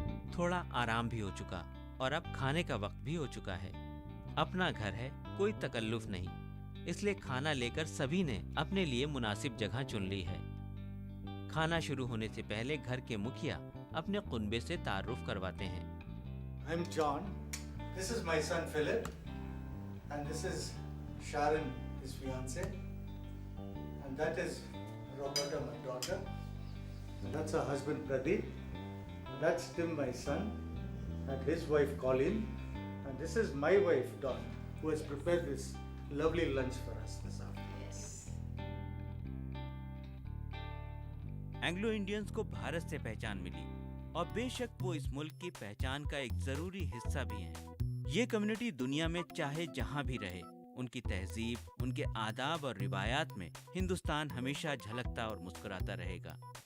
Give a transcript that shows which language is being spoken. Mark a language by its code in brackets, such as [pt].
[hi] थोड़ा आराम भी हो चुका और अब खाने का वक्त भी हो चुका है। अपना घर है, कोई तकल्लुफ नहीं, इसलिए खाना लेकर सभी ने अपने लिए मुनासिब जगह चुन ली है। खाना शुरू होने से पहले घर के मुखिया अपने कुनबे से तारुफ करवाते हैं। [en] I'm John. This is my son Philip, and this is Sharon, his fiance, and that is Roberta, my daughter. And that's her husband Pradeep. And that's Tim, my son, and his wife Colleen. And this is my wife Dawn, who has prepared this lovely lunch for us this afternoon. [hi] Anglo Indians को भारत से पहचान मिली और बेशक वो इस मुल्क की पहचान का एक जरूरी हिस्सा भी हैं। ये कम्युनिटी दुनिया में चाहे जहां भी रहे, उनकी तहजीब, उनके आदाब और रिवायात में हिंदुस्तान हमेशा झलकता और मुस्कुराता रहेगा।